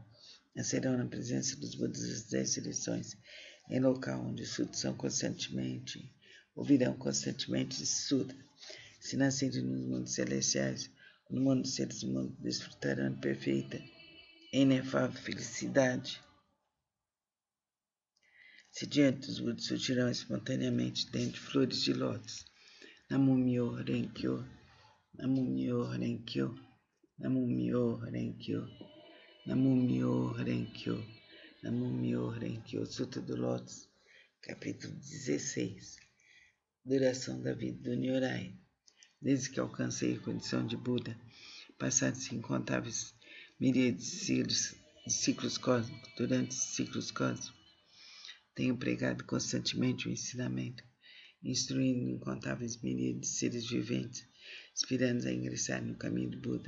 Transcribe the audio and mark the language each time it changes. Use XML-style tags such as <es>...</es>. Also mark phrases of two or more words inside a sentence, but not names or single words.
<pt>Nascerão na presença dos Budas das 10 direções, em local onde os sutras são constantemente, ouvirão constantemente esse sutra. Se nascerem nos mundos celestiais ou no mundo dos seres humanos, desfrutarão de perfeita e inefável felicidade. Se diante dos Budas surgirão espontaneamente dentre flores de lótus.</pt> <ja>南無妙法蓮華経、南無妙法蓮華経、南無妙法蓮華経、南無妙法蓮華経、南無妙法蓮華経.</ja> <pt>Sutra do Lótus, capítulo 16. Duração da vida do Nyorai. Desde que alcancei a condição de Buda, passados incontáveis miríades de ciclos cósmicos, durante esses ciclos cósmicos, tenho pregado constantemente o ensinamento, instruindo incontáveis miríades de seres viventes, inspirando-os a ingressar no caminho do Buda.</pt>